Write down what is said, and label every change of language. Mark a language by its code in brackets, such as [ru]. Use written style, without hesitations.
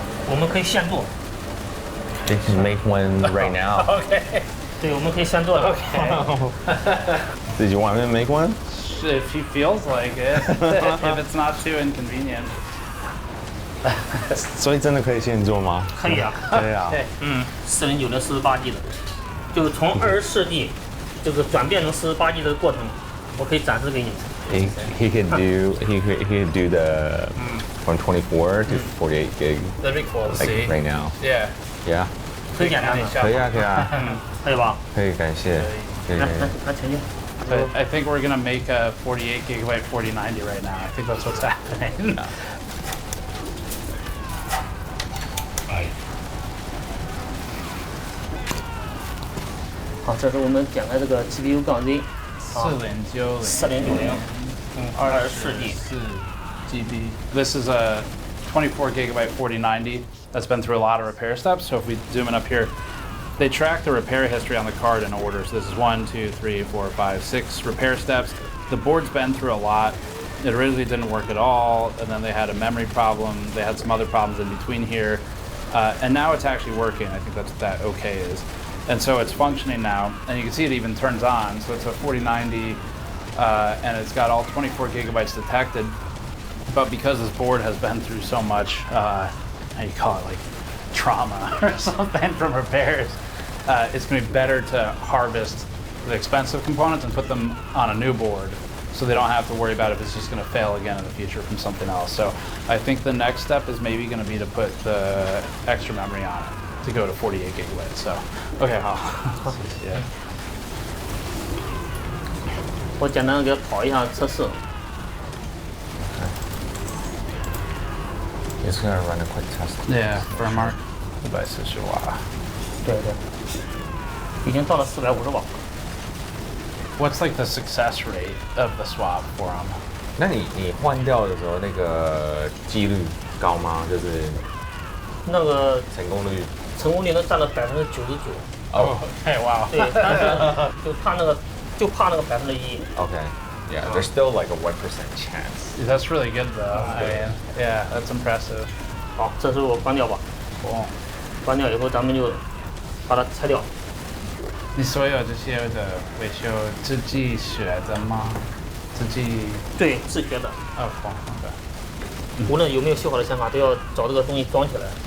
[zh] 我们可以现做。 [en] They can make one right now. Okay. [zh] 对，我们可以现做的。 [en] Did you want me to make one? If he feels like it, if it's not too inconvenient. [zh] 所以真的可以现做吗？可以啊。对啊。 4090的48G 的，就是从24G 这个转变成48G 的过程，我可以展示给你们。 [en] He could do the from 24 to 48 gig That'd be cool to like see. right now. Yeah. Yeah. [zh] 很简单的，可以啊，可以啊，可以吧？可以，感谢。可以。来前进。 [en] But I think we're gonna make a 48 gigabyte 4090 right now. I think that's what's happening. [zh] 好，这是我们点开这个 GPU 杠 Z， 4090，24G。 [en] GB. This is a 24 gigabyte 4090 that's been through a lot of repair steps. So if we zoom in up here, they track the repair history on the card in order. So this is 1, 2, 3, 4, 5, 6 repair steps. The board's been through a lot. It originally didn't work at all, and then they had a memory problem. They had some other problems in between here, and now it's actually working. I think that's what that OK is. And so it's functioning now, and you can see it even turns on. So it's a 4090, and it's got all 24 gigabytes detected. But because this board has been through so much, how you call it, like trauma or something from repairs, it's going to be better to harvest the expensive components and put them on a new board, so they don't have to worry about if it's just going to fail again in the future from something else. So I think the next step is maybe going to be to put the extra memory on it to go to 48 gigabytes. So, okay, [zh] 好，谢谢。我简单给它跑一下测试。 [en] It's gonna run a quick test. Yeah, firmware devices [zh] 是哇。对对，已经到了450瓦。 [en] What's like the success rate of the swap for them? [zh] 那你换掉的时候，那个几率高吗？就是那个成功率能占到99%。 [en] Oh, okay, wow. [zh] 对，但是就怕那个1%。 [en] Okay. Yeah, there's still like a 1% chance. That's really good though. I mean, yeah, that's impressive. [zh] 好，这时候我关掉吧。 [en] Cool. [zh] 关掉以后，咱们就把它拆掉。你所有这些的维修自己学的吗？自己？对，自学的。哦，好的。无论有没有修好的显卡，都要找这个东西装起来。